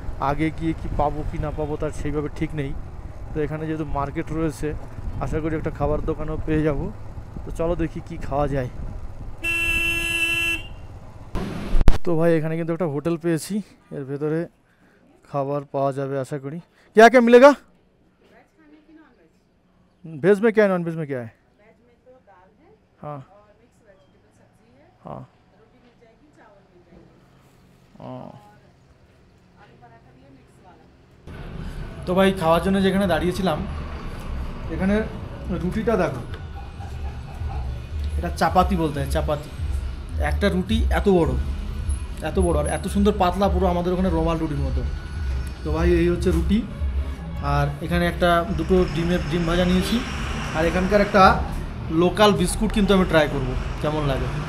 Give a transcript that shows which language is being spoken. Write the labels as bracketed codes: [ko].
[bn] আগে গিয়ে কি পাবো কি না পাবো তার সেইভাবে ঠিক নেই। তো এখানে যেহেতু মার্কেট রয়েছে, আশা করি একটা খাবার দোকানও পেয়ে যাব। তো চলো দেখি কি খাওয়া যায়। তো ভাই এখানে কিন্তু একটা হোটেল পেয়েছি, এর ভেতরে খাবার পাওয়া যাবে আশা করি। [hi] क्या क्या मिलेगा? वेज में क्या है, नॉन वेज में क्या है? वेज में तो दाल है हाँ और मिक्स वेजिटेबल सब्जी है, हाँ रोटी मिल जाएगी, चावल मिल जाएंगे हाँ। और आलू पराठा भी है मिक्स वाला। [bn] তো ভাই খাওয়ার জন্য যেখানে দাঁড়িয়েছিলাম এখানে রুটিটা দেখো, এটা চাপাতি বলতে হয়, চাপাতি। একটা রুটি এত বড় আর এত সুন্দর পাতলা, পুরো আমাদের ওখানে রোমাল রুটির মতো। তো ভাই এই হচ্ছে রুটি, আর এখানে একটা দুটো ডিম ভাজা নিয়েছি, আর এখানকার একটা লোকাল বিস্কুট কিন্তু আমি ট্রাই করব কেমন লাগে।